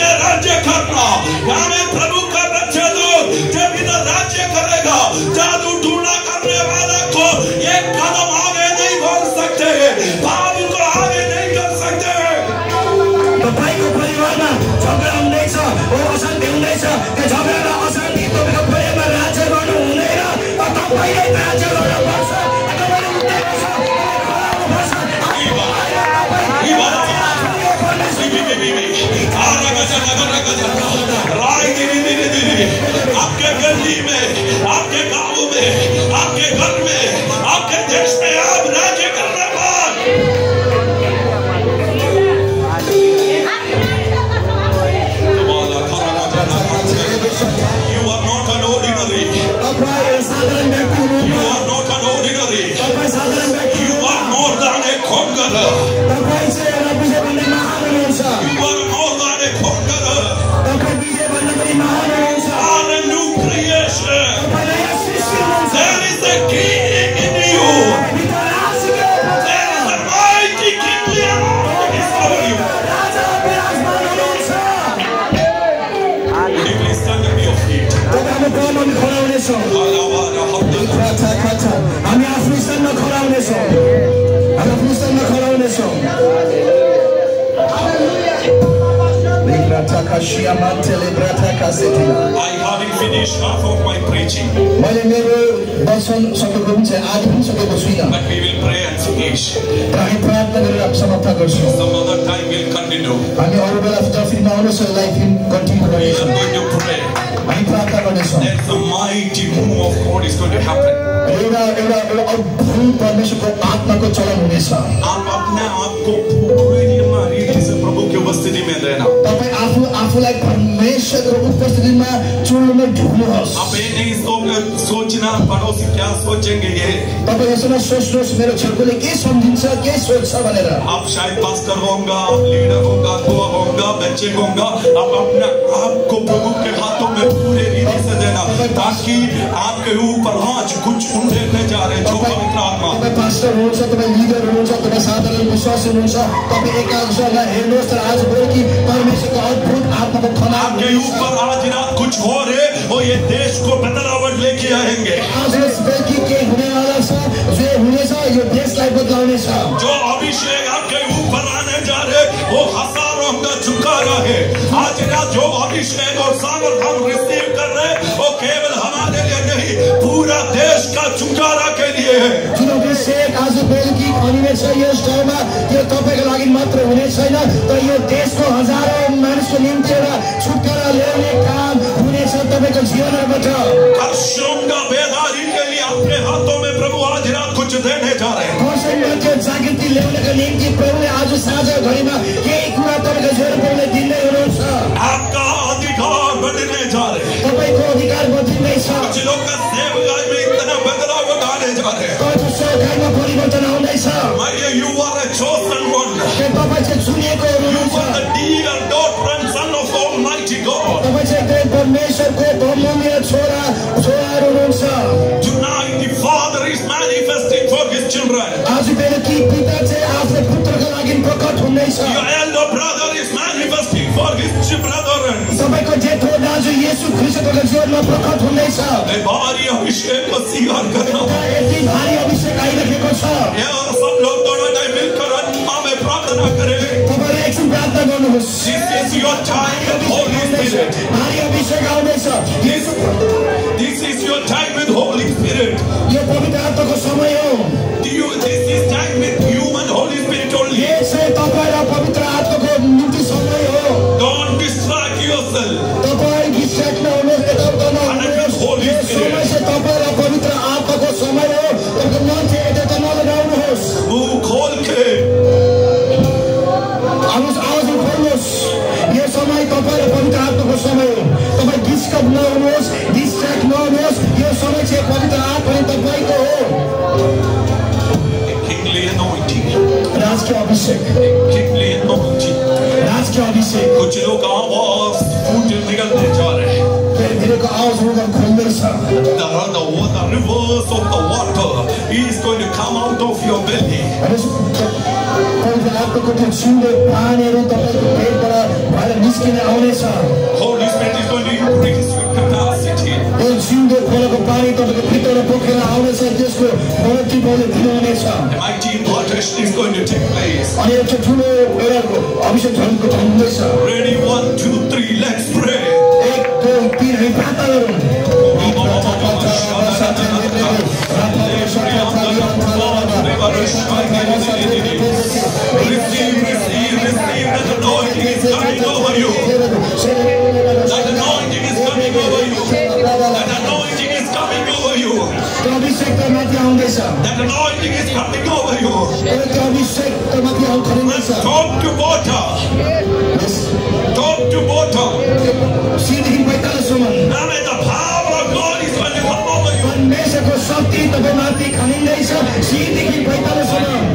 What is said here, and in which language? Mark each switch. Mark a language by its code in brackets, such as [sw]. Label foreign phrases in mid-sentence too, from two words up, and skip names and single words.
[hi] राज्य करना। हमें प्रभु का बच्चे लोग जब इधर राज्य करेगा, जादू टूना करने वाला को एक कदम आगे नहीं बढ़ सकते, पाप को आगे नहीं कर सकते। [ne] तपाईँको परिवारमा झगडा हुँदैछ, अशान्ति हुँदैछ, त्यो झगडा र अशान्ति तपाईँको परिवारमा राज्य गर्नु हुँदैन, तपाईँले राज्य गर्नुपर्छ। [hi] आपके गली में, आपके गांव में, आपके घर में, आपके देश में आप राज्य करने पर [en] you are not an ordinary. You are not an ordinary. You are more than a conqueror. You are more than a conqueror. Are a new creation. There is a king in you. There is a mighty king over you. Would you please stand up your feet? [ne] हामी आफ्नो स्थानमा खडा हुनेछौँ। आफ्नो स्थानमा खडा हुनेछौँ। [en] I haven't finished half of my preaching. [ne] मैले मेरो दर्शन सकेको पनि छैन, आज पनि सकेको छुइनँ। [en] But we will pray and finish. [ne] हामी प्रार्थना गरेर समाप्त गर्छौँ। [en] Some other time we'll continue. [ne] हामी अरू बेला फेरि आउनेछौँ, [en] life continue We are [ne] गर्नेछौँ। [en] going to pray. [ne] हामी प्रार्थना गर्नेछौँ। [en] There's a mighty move of God is going to happen. [ne] एउटा अद्भुत परमेश्वरको आत्माको चलन हुनेछ। [hi] आप अपने आप को पूरी रीति से प्रभु की उपस्थिति में रहना। [ne] तपाईं आफूलाई परमेश्वरको उपस्थितिमा चुन्नुमा ढुक्नुहोस्। [hi] आप ये नहीं सोचना पड़ोसी क्या सोचेंगे ये। [ne] तपाईं यसो नसोच्नुहोस् मेरो छेउकोले के सम्झिन्छ, के सोच्छ भनेर। [hi] आप शायद पास्टर होगा, लीडर होगा, दुआ होगा, बच्चे होगा। आप अपने आप को प्रभु के हाथों में पूरे रीति से देना, ताकि आपके ऊपर आज कुछ उठने जा रहे जो पवित्र आत्मा। [ne] तपाईं पास्टर हुनुहुन्छ, तपाईं लिडर हुनुहुन्छ, तपाईं साधारण विश्वासी हुनुहुन्छ, तपाईं एकाग्रतालाई हेर्नुहोस् र आज बेलुकी परमेश्वरको अद्भुत आत्माको खना [hi] आपके ऊपर आज रात कुछ हो रहे और ये देश को बदलावट लेके आएंगे। [ne] आज यस बेलुकी के हुनेवाला छ, जे हुनेछ यो देशलाई बदलाउनेछ। [hi] जो अभिषेक आपके ऊपर आने जा रहे वो हजारों का चुकारा है। आज रात जो अभिषेक और सामर्थ हम रिसीव कर रहे वो केवल हमारे लिए नहीं, पूरा देश का चुकारा के लिए है। [ne] जुन अभिषेक आज बेलुकी खनिनेछ यस ठाउँमा, त्यो तपाईको लागि मात्र हुने छैन, तर यो देशको हजारौं मानिसको निम्ति एउटा छुटकारा ल्याउने काम हुनेछ तपाईको जीवनबाट। [hi] कर्षोंगा बेदारी के लिए अपने हाथों में प्रभु आज रात कुछ देने जा रहे हैं। [ne] कर्षोंगा त्यो जागृति ल्याउनका निम्ति प्रभुले आज साँझ घडीमा केही कुरा तपाईको जीवनले दिँदै हुनुहुन्छ। [hi] आपका अधिकार बढ़ने जा रहे हैं। [ne] तपाईको अधिकार बढ्दैछ। [hi] कुछ लोग का सेवकाई में इतना बदलाव आने जा रहे हैं। [ne] सेवकाईमा परिवर्तन आउँदैछ। [en] You are a chosen one. [ne] तपाईँ चाहिँ चुनिएको हुनुहुन्छ। [en] You are the dear daughter and son of Almighty God. [ne] तपाईँ चाहिँ परमेश्वरको बहुमूल्य छोराहरू हुनुहुन्छ। [en] Tonight the Father is manifesting for His children. [ne] आज बेलुकी पिता चाहिँ आफ्नो पुत्रका लागि प्रकट हुँदैछ। [en] Your elder brother is manifesting for his brethren. [ne] सबैको जेठो दाजु येशू ख्रीष्टको जीवनमा प्रकट हुँदैछ। [hi] भारी अभिषेक को स्वीकार करना। [ne] यति भारी अभिषेक आइरहेको छ। [hi] यहाँ सब लोग थोड़ा टाइम मिलकर आत्मा में प्रार्थना करें। [ne] तपाईले एकछिन प्रार्थना गर्नुहोस्। [en] This is your time with Holy Spirit. [ne] भारी अभिषेक आउँदैछ। [en] This is your time with Holy Spirit. [ne] यो पवित्र आत्माको समय हो। [en] This is time with you and Holy Spirit only. [ne] यो चाहिँ तपाईँ र पवित्र आत्माको निम्ति समय हो। [en] Don't distract yourself. [ne] तपाईँ डिस्ट्र्याक्ट नहुनुहोस्, यताउता नहुनुहोस्। यो समय चाहिँ तपाईँ र पवित्र आत्माको समय हो। तपाईँको मन चाहिँ यताउता नलगाउनुहोस्। [hi] मुंह खोल के [ne] आवाज उठाउनुहोस्। यो समय तपाईँ र पवित्र आत्माको समय हो। तपाईँ डिस्टर्ब नहुनुहोस्, डिस्ट्र्याक्ट नहुनुहोस्। यो समय चाहिँ पवित्र आत्मा तपाईँको हो। [en] Kingly anointing. [ne] राजकीय अभिषेक। [en] Kingly anointing. [ne] राजकीय अभिषेक। [hi] कुछ लोग आवाज फूट निकलने जा रहे हैं। [ne] धेरैको आवाज उठ्न खोल्दैछ। [en] The rivers of the water is going to come out of your belly. [ne] पवित्र आत्माको त्यो जिउँदो पानीहरू तपाईँको पेटबाट भएर निस्किन आउनेछ। [en] Holy Spirit is going to increase your capacity. [ne] यो जिउँदो खोलाको पानी तपाईँको भित्र पोखेर आउनेछ, त्यसको प्रगति बलले दिनुहुनेछ। [en] A mighty impartation is going to take place. [ne] अनि एउटा ठुलो एउटा अभिषेक झन्को हुँदैछ। [en] Ready, 1, 2, 3, let's pray. [ne] 1, 2, 3 हामी प्रार्थना गरौँ। [en] Receive that anointing is coming over you. That anointing is coming over you. That anointing is coming over you. [ne] त्यो अभिषेक माथि आउँदैछ। [en] That anointing is coming over you. [ne] त्यो अभिषेक माथि आउँदैछ। [en] Talk to water. Talk to water. [ne] सिदेखि 45 सम्म [en] Now may the power of God is going to come over you. [ne] परमेश्वरको शक्ति तपाईँ माथि खनिँदैछ। सिदेखि 45 सम्म